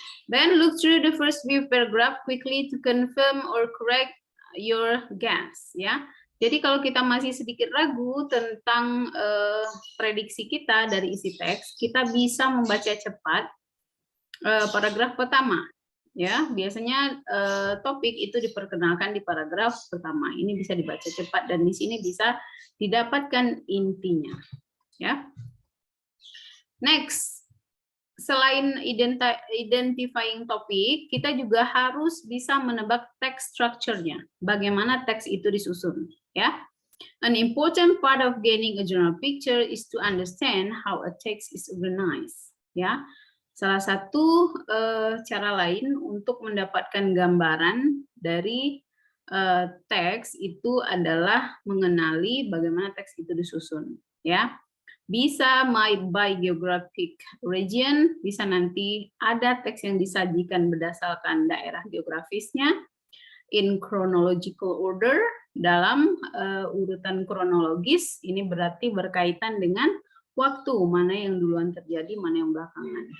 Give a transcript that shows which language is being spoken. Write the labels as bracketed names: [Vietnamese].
[English] Then look through the first view paragraph quickly to confirm or correct your guess ya. [Indonesian] Jadi kalau kita masih sedikit ragu tentang prediksi kita dari isi teks, kita bisa membaca cepat paragraf pertama. Ya, biasanya topik itu diperkenalkan di paragraf pertama. Ini bisa dibaca cepat dan di sini bisa didapatkan intinya. Ya. Next, selain identifying topik, kita juga harus bisa menebak text structure-nya. Bagaimana teks itu disusun. [English] Ya, an important part of gaining a general picture is to understand how a text is organized. [Indonesian] Ya, salah satu cara lain untuk mendapatkan gambaran dari teks itu adalah mengenali bagaimana teks itu disusun. Ya, Bisa [English] by geographic region, [Indonesian] bisa nanti ada teks yang disajikan berdasarkan daerah geografisnya, [English] in chronological order, [Indonesian] dalam urutan kronologis, ini berarti berkaitan dengan waktu, mana yang duluan terjadi, mana yang belakangan.